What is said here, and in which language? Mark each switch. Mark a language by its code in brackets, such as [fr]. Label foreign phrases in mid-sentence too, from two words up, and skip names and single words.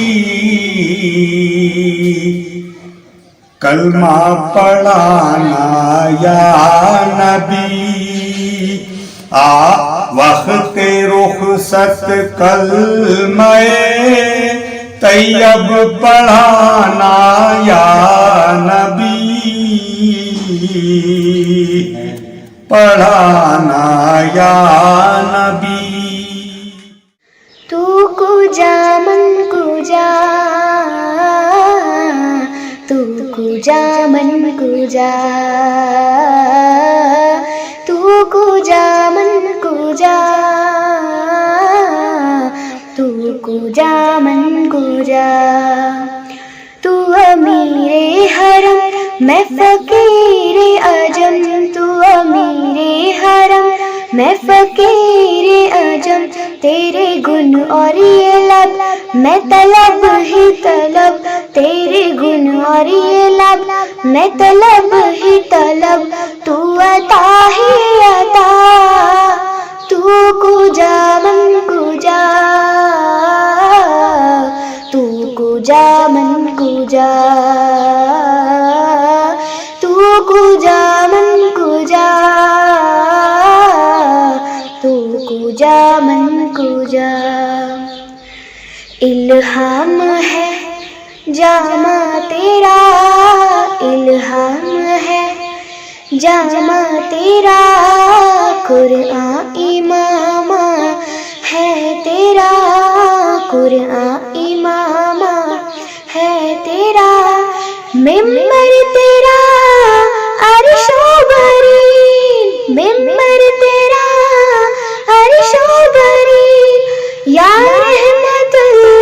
[ur] کلمہ پڑھانا یا نبی، وقت رخصت کلمہ طیب پڑھانا یا نبی، پڑھانا یا نبی۔ [fa] تو کجا من کجا، تو کجا من کجا، تو کجا من کجا، تو کجا من کجا، [ur] تو امیر حرم میں فقیر عجم، تو امیر حرم میں فقیر عجم، تیرے گن اور یہ لب میں طلب ہی طلب، تیرے گن اور یہ لب میں طلب ہی طلب، تو عطا ہی عطا، [fa] تو کجا من کجا، تو کجا من کجا، تو کجا من کجا، تو کجا من کجا، [ur] الہام ہے جامہ تیرا الہام ہے، جامہ تیرا قرآن عمامہ ہے، تیرا قرآن عمامہ ہے، تیرا منبر تیرا عرش بریں، منبر تیرا عرش بریں, [ar] يا رحمة